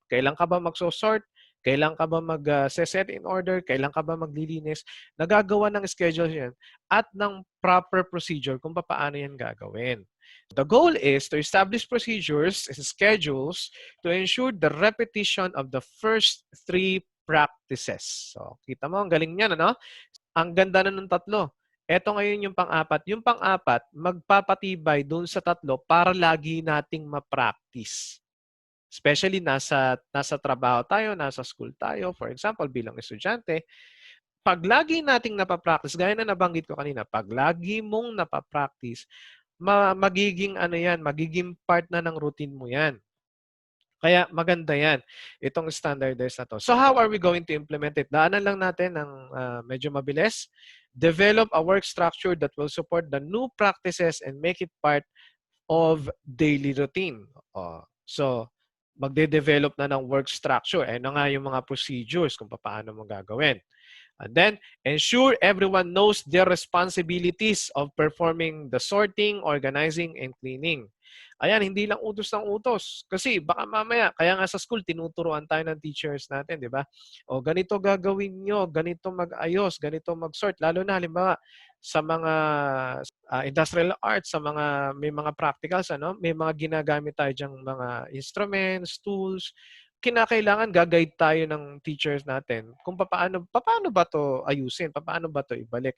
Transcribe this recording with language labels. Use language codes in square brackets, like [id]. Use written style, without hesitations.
[tl] Kailan ka ba magsosort? Kailan ka ba mag-set in order? Kailan ka ba maglilinis? Nagagawa ng schedule yan at ng proper procedure kung paano yan gagawin. [en] The goal is to establish procedures and schedules to ensure the repetition of the first 3 practices. [tl] So, kita mo, ang galing niyan, ano? Ang ganda na ng tatlo. Ito ngayon yung pang-apat. Yung pang-apat, magpapatibay doon sa tatlo para lagi nating ma-practice. Especially nasa trabaho tayo, nasa school tayo. For example, bilang estudyante, pag lagi nating napapractice, gaya na nabanggit ko kanina, pag lagi mong napapractice, magiging magiging part na ng routine mo yan. Kaya maganda yan, itong standardized na to. [en] So how are we going to implement it? [tl] Daanan lang natin ng medyo mabilis. [en] Develop a work structure that will support the new practices and make it part of daily routine. [tl] So, magde-develop na ng work structure. Ano nga yung mga procedures kung paano mo gagawin. [en] And then, ensure everyone knows their responsibilities of performing the sorting, organizing, and cleaning. [tl] Ayan, hindi lang utos ng utos. Kasi baka mamaya, kaya nga sa school, tinuturuan tayo ng teachers natin, di ba? O ganito gagawin nyo, ganito mag-ayos, ganito mag-sort. Lalo na, halimbawa, sa mga industrial arts, sa mga may mga practicals, ano, may mga ginagamit tayo diyang mga instruments, tools, kinakailangan gag-guide tayo ng teachers natin kung paano ba to ayusin, paano ba to ibalik.